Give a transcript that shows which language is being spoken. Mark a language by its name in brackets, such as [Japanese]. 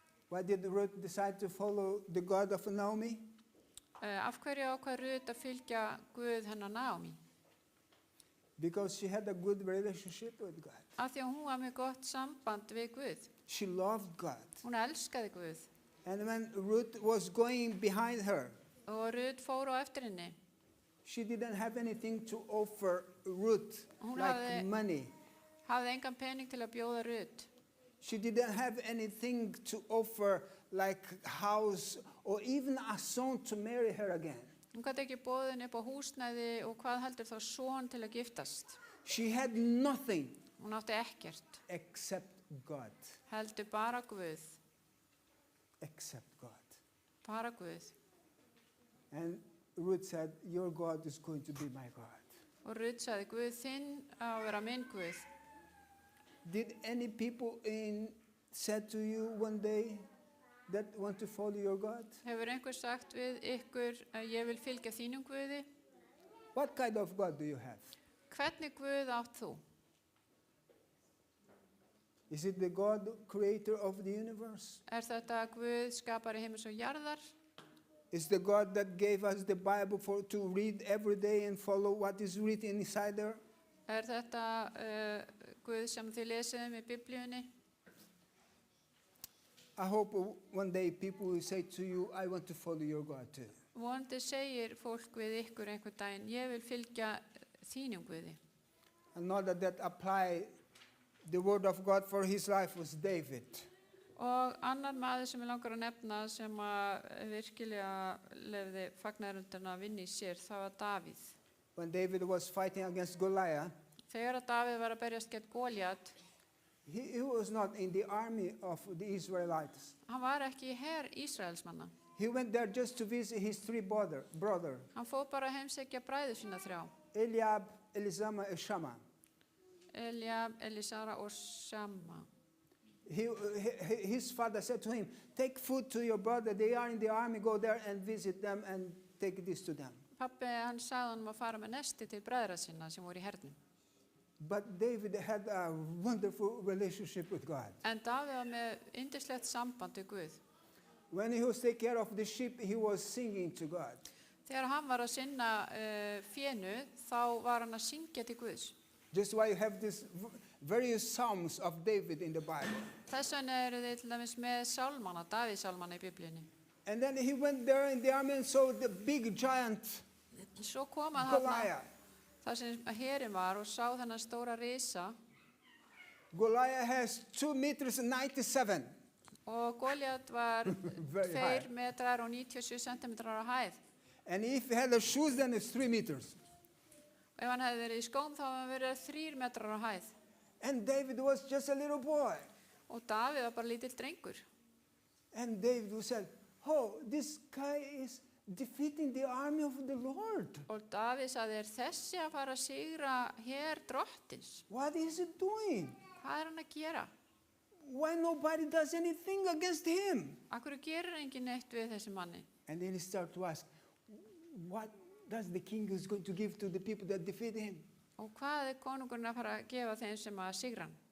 [English] Why did Ruth decide to follow the God of Naomi? [Icelandic] Af hverju ákvað Rut að fylgja Guð hennar Naomi? [English] Because she had a good relationship with God. [Icelandic] Af því að hún var með gott samband við Guð. [English] She loved God. [Icelandic] Hún elskaði Guð. [English] And when Ruth was going behind her, [Icelandic] Og Rut fór á eftir henni. [English] she didn't have anything to offer Ruth, [Icelandic] Hún [English] like [Icelandic] hafði- [English] money. [Icelandic] Hafði engan pening til að bjóða Rut. [English] She didn't have anything to offer, like house or even a son to marry her again. [Icelandic] Hún gæti ekki boðið henni upp á húsnæði og hvað heldur þá son til að giftast. [English] She had nothing [Icelandic] Hún átti ekkert. [English] except God. [Icelandic] Heldur bara Guð. [English] Except God. [Icelandic] Bara Guð. [English] And Ruth said, your God is going to be my God. [Icelandic] Og Rut sagði, Guð þinn á að vera minn Guð. [English] Did any people said to you one day that want to follow your God? [Icelandic] Hefur einhver sagt við ykkur að ég vil fylgja þínum Guði? [English] What kind of God do you have? [Icelandic] Hvernig Guð átt þú? [English] Is it the God creator of the universe? [Icelandic] Þetta Guð skapari heims og jarðar? [English] Is the God that gave us the Bible to read every day and follow what is written inside there? [Icelandic] Þetta Guð sem þið lesiðum í Biblíunni? [English] I hope one day people will say to you, I want to follow your God too. [Icelandic] Vonandi segir fólk við ykkur einhvern daginn, ég vil fylgja þínum Guði. [English] Another that applied the word of God for his life was David. [Icelandic] Og annar maður sem ég langar að nefna sem að virkilega lefði fagnaðarundina að vinna í sér, það var Davíð. [English] When David was fighting against Goliath, [Icelandic] Þegar að Davíð var að berjast gegn Góliat, [English] he was not in the army of the Israelites. [Icelandic] hann var ekki í her Ísraelsmanna. [English] He went there just to visit his 3 brothers, [Icelandic] Hann fór bara að heimsækja bræður sína 3. [English] Eliab, Elisama, and Shammah. [Icelandic] Eliab, Elisara og Shamma. [English] His father said to him, take food to your brother, they are in the army, go there and visit them and take this to them. [Icelandic] Pabbi hann sagði hann að fara með nesti til bræðra sinna sem voru í hernum. [English] But David had a wonderful relationship with God. [Icelandic] En Davíð var með yndislegt samband við Guð. [English] When he was taking care of the sheep, he was singing to God. [Icelandic] Þegar hann var að sinna fénu, þá var hann að syngja til Guðs. [English] Just why you have these various psalms of David in the Bible. [Icelandic] Þess vegna eru þið til dæmis með sálmana, Davíðsálmana í Biblíunni. [English] And then he went there in the army and saw the big giant [Icelandic] Svo kom hann þarna, [English] Goliath. [Icelandic] þar sem herinn var og sá þennan stóra risa [English] Goliath has 2 meters and 97. [Icelandic] og Góliat var [English] Very [Icelandic] 2 [English] high. [Icelandic] metrar og 97 centimetrar á hæð. [English] And if he had the shoes, then it's 3 meters. [Icelandic] Og ef hann hefði verið í skóm þá hefði hann verið 3 metrar á hæð. [English] And David was just a little boy. [Icelandic] Og Davíð var bara lítill drengur. [English] And David said, oh, this guy is defeating the army of the Lord. [Icelandic] Og Davíð sagði, þessi að fara að sigra her drottins? [English] What is he doing? [Icelandic] Hvað hann að gera? [English] Why nobody does anything against him? [Icelandic] Akkur gerir enginn neitt við þessi manni? [English] And then he started to ask, what does the king is going to give to the people that defeat him? [Icelandic] Og hvað konungurinn að fara að gefa þeim sem að sigra hann?